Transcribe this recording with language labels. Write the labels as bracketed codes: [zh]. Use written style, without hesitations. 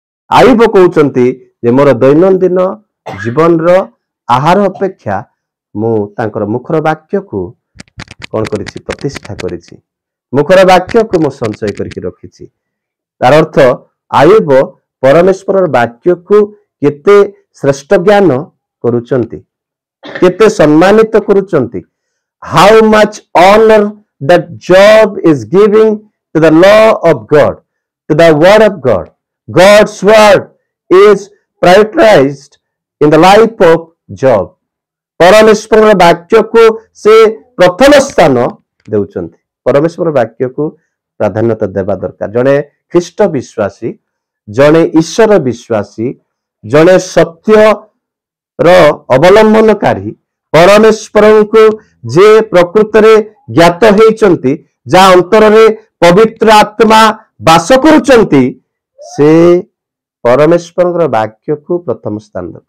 [or] ଆୟୁବ କହୁଛନ୍ତି ଯେ ମୋର ଦୈନନ୍ଦିନ ଜୀବନର ଆହାର ଅପେକ୍ଷା ମୁଁ ତାଙ୍କର ମୁଖର ବାକ୍ୟକୁ କଣ କରିଛି? ପ୍ରତିଷ୍ଠା କରିଛି। ମୁଖର ବାକ୍ୟକୁ ମୁଁ ସଞ୍ଚୟ କରିକି ରଖିଛି। ତାର ଅର୍ଥ ଆୟୁବ ପରମେଶ୍ୱରର ବାକ୍ୟକୁ କେତେ ଶ୍ରେଷ୍ଠ ଜ୍ଞାନ କରୁଛନ୍ତି, କେତେ ସମ୍ମାନିତ କରୁଛନ୍ତି। [en] How much honor that Job is giving to the law of God, to the word of God. God's word is prioritized in the life of Job. [or] ପରମେଶ୍ୱରର ବାକ୍ୟକୁ ସେ ପ୍ରଥମ ସ୍ଥାନ ଦେଉଛନ୍ତି। ପରମେଶ୍ୱର ବାକ୍ୟକୁ ପ୍ରାଧାନ୍ୟତା ଦେବା ଦରକାର। ଜଣେ ଖ୍ରୀଷ୍ଟ ବିଶ୍ୱାସୀ, ଜଣେ ଈଶ୍ୱର ବିଶ୍ୱାସୀ, ଜଣେ ସତ୍ୟର ଅବଲମ୍ବନକାରୀ, ପରମେଶ୍ୱରଙ୍କୁ ଯେ ପ୍ରକୃତରେ ଜ୍ଞାତ ହେଇଛନ୍ତି, ଯାହା ଅନ୍ତରରେ ପବିତ୍ର ଆତ୍ମା ବାସ କରୁଛନ୍ତି, ସେ ପରମେଶ୍ୱରଙ୍କର ବାକ୍ୟକୁ ପ୍ରଥମ ସ୍ଥାନ ଦେବ।